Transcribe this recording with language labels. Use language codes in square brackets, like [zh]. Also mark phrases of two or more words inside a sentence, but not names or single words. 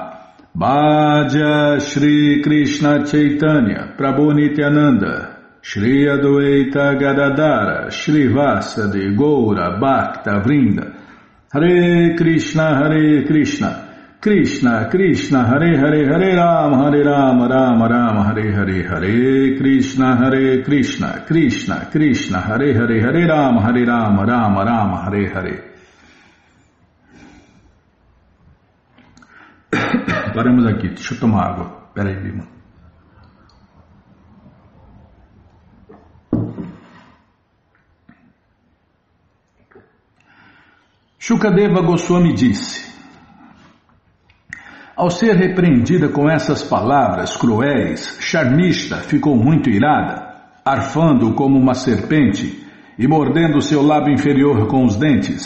[sa] भज श्री कृष्ण चैतन्य प्रभु नित्यानन्द श्री अद्वैत गदाधर श्री वासादि गौर भक्त वृन्द हरे कृष्ण कृष्ण कृष्ण हरे हरे हरे राम राम राम हरे हरे हरे कृष्ण कृष्ण कृष्ण हरे हरे हरे राम राम राम हरे हरे Hare Rama Rama Rama Hare Hare Hare Krishna Krishna Krishna Hare Hare Hare Rama Rama Rama Hare Hare. [pt] Paramos aqui, deixa eu tomar água. Espera aí, Bima. Shukadeva Goswami disse: ao ser repreendida com essas palavras cruéis, Sharmishta ficou muito irada, arfando como uma serpente e mordendo seu lábio inferior com os dentes.